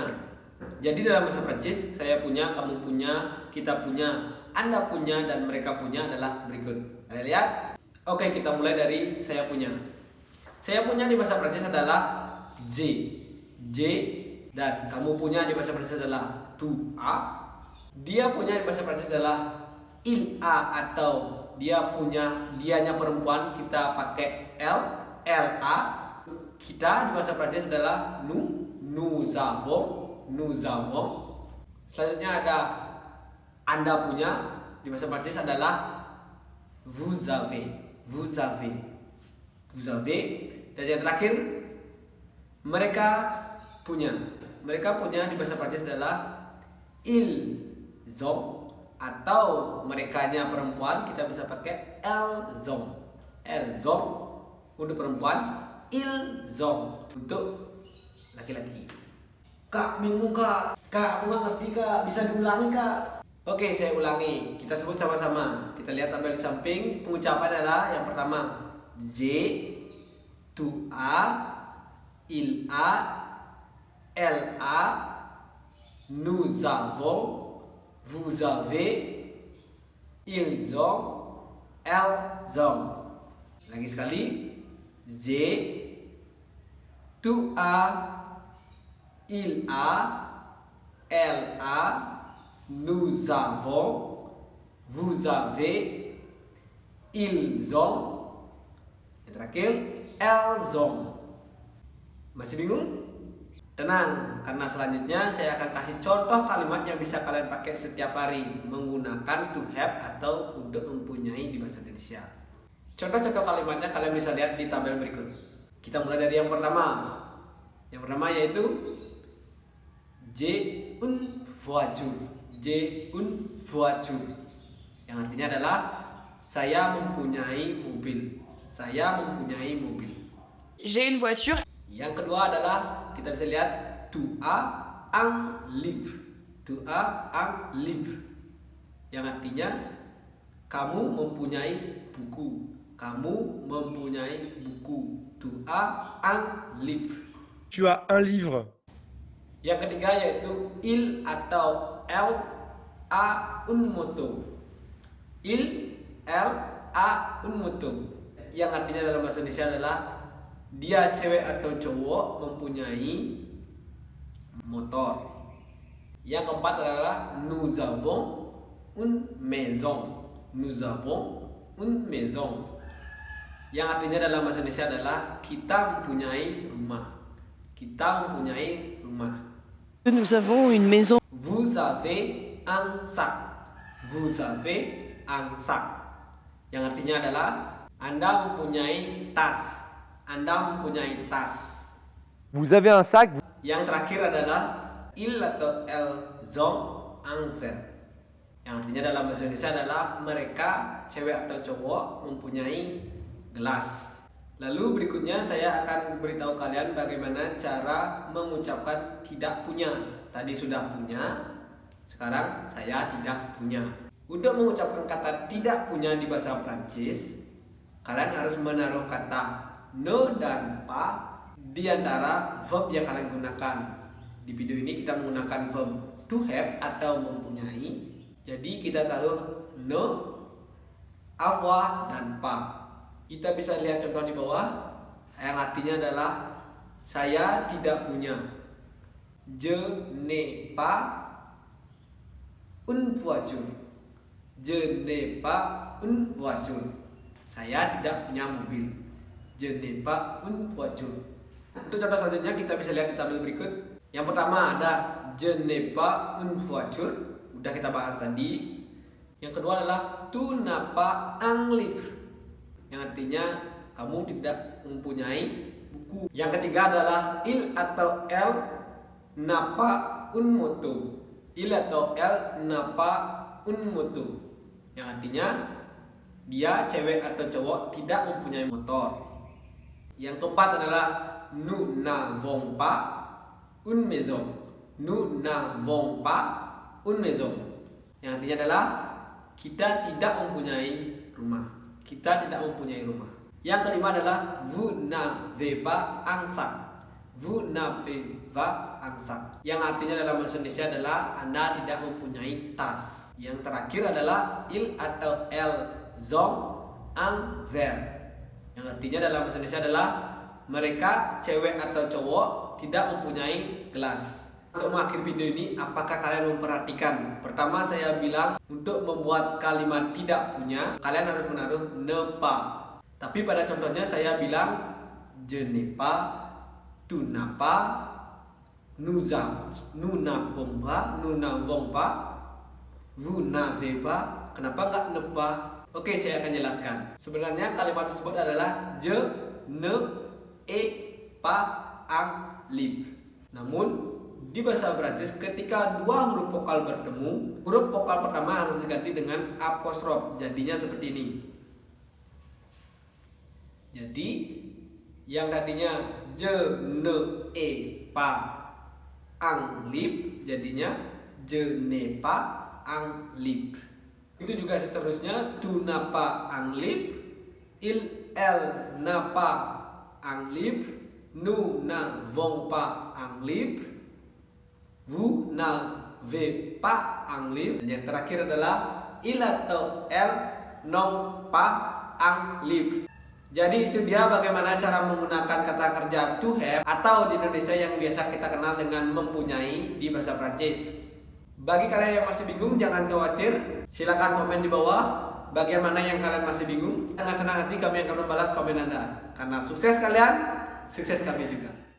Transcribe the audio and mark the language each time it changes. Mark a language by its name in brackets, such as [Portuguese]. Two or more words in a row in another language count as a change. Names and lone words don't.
[Indonesian] Jadi dalam bahasa Prancis, saya punya, kamu punya, kita punya, Anda punya, dan mereka punya adalah berikut. Kalian lihat? Oke, kita mulai dari saya punya. Saya punya di bahasa Prancis adalah J. J, dan kamu punya di bahasa Prancis adalah [French] tu a. [Indonesian] Dia punya di bahasa Prancis adalah [French] il a, [Indonesian] atau dianya perempuan kita pakai l, la. Kita di bahasa Prancis adalah [French] nous avons. [Indonesian] Selanjutnya ada Anda punya, di bahasa Prancis adalah [French] vous avez. [Indonesian] Dan yang terakhir mereka punya di bahasa Prancis adalah [French] ils ont. [Indonesian] Atau merekanya perempuan kita bisa pakai [French] elles ont [Indonesian] untuk perempuan, [French] ils ont [Indonesian] untuk laki-laki. Kak, bingung kak, aku nggak ngerti kak, bisa diulangi kak? Oke, saya ulangi, kita sebut sama-sama. Kita lihat tabel di samping. Pengucapan adalah yang pertama [French] J, tu a, il a, elle a, nous avons, vous avez, ils ont, elles ont. [Indonesian] Lagi sekali, Z, [French] tu as, il a, elle a, nous avons, vous avez, ils ont. [Indonesian] Yang terakhir, [French] elles ont. [Indonesian] Masih bingung? Tenang, karena selanjutnya saya akan kasih contoh kalimat yang bisa kalian pakai setiap hari menggunakan [English] to have [Indonesian] atau untuk mempunyai di bahasa Indonesia. Contoh-contoh kalimatnya kalian bisa lihat di tabel berikut. Kita mulai dari yang pertama. Yang pertama yaitu [French] j'ai une voiture. [Indonesian] Yang artinya adalah saya mempunyai mobil. [French] J'ai une voiture. [Indonesian] Yang kedua adalah kita bisa lihat [French] tu as un livre. [Indonesian] Yang artinya kamu mempunyai buku. [French] Tu as un livre. Tu as un livre. [Indonesian] Yang ketiga yaitu [French] il atau elle a une moto. [Indonesian] Yang artinya dalam bahasa Indonesia adalah dia cewek atau cowok mempunyai motor. Yang keempat adalah [French] nous avons une maison. Nous avons une maison. [Indonesian] Yang artinya dalam bahasa Indonesia adalah kita mempunyai rumah. Kita mempunyai rumah. [French] Nous avons une maison. Vous avez un sac. Vous avez un sac. [Indonesian] Yang artinya adalah Anda mempunyai tas. Anda mempunyai tas. [French] Vous avez un sac. [Indonesian] Yang terakhir adalah [French] il atau elles ont un verre. [Indonesian] Yang artinya dalam bahasa Indonesia adalah mereka, cewek atau cowok, mempunyai gelas. Lalu berikutnya saya akan beritahu kalian bagaimana cara mengucapkan tidak punya. Tadi sudah punya, sekarang saya tidak punya. Untuk mengucapkan kata tidak punya di bahasa Prancis, kalian harus menaruh kata ne dan pas di antara verb yang kalian gunakan. Di video ini kita menggunakan verb [English] to have [Indonesian] atau mempunyai. Jadi kita taruh [French] ne, avoir [Indonesian] dan pas. Kita bisa lihat contoh di bawah yang artinya adalah saya tidak punya. [French] Je n'ai pas une voiture. Je n'ai pas une voiture. [Indonesian] Saya tidak punya mobil. [French] Je n'ai pas une voiture. [Indonesian] Untuk contoh selanjutnya kita bisa lihat di tabel berikut. Yang pertama ada [French] je n'ai pas une voiture. [Indonesian] Udah kita bahas tadi. Yang kedua adalah [French] tu n'as pas un livre. [Indonesian] Yang artinya kamu tidak mempunyai buku. Yang ketiga adalah [French] il atau elle n'a pas une moto. Il atau elle n'a pas une moto. [Indonesian] Yang artinya dia, cewek atau cowok, tidak mempunyai motor. Yang keempat adalah [French] nous n'avons pas une maison. Nous n'avons pas une maison. [Indonesian] Yang artinya adalah kita tidak mempunyai rumah. Kita tidak mempunyai rumah. Yang kelima adalah [French] vous n'avez pas un sac. Vous n'avez pas un sac. [Indonesian] Yang artinya dalam bahasa Indonesia adalah Anda tidak mempunyai tas. Yang terakhir adalah [French] il atau elles ont un verre. [Indonesian] Yang artinya dalam bahasa Indonesia adalah mereka, cewek atau cowok, tidak mempunyai gelas. Untuk mengakhiri video ini, apakah kalian memperhatikan? Pertama saya bilang untuk membuat kalimat tidak punya, kalian harus menaruh [French] ne pas. [Indonesian] Tapi pada contohnya saya bilang [French] je n'ai pas, tu n'as pas, nous n'avons pas, vous n'avez pas. [Indonesian] Kenapa nggak [French] ne pas? [Indonesian] Oke, saya akan jelaskan. Sebenarnya kalimat tersebut adalah [French] je ne ai pas un livre. [Indonesian] Namun di bahasa Prancis ketika dua huruf vokal bertemu, huruf vokal pertama harus diganti dengan apostrof. Jadinya seperti ini. Jadi yang tadinya [French] je ne ai pas un livre jadinya je n'ai pas un livre. [Indonesian] Itu juga seterusnya [French] tu n'as pas un livre, il elle n'a pas un livre, nous n'avons pas un livre, vous n'avez pas un livre. [Indonesian] Yang terakhir adalah [French] il atau elle n'ont pas un livre. [Indonesian] Jadi itu dia bagaimana cara menggunakan kata kerja [English] to have [Indonesian] atau di Indonesia yang biasa kita kenal dengan mempunyai di bahasa Prancis. Bagi kalian yang masih bingung jangan khawatir, silakan komen di bawah bagaimana yang kalian masih bingung. Dengan senang hati kami akan membalas komen Anda. Karena sukses kalian, sukses kami juga.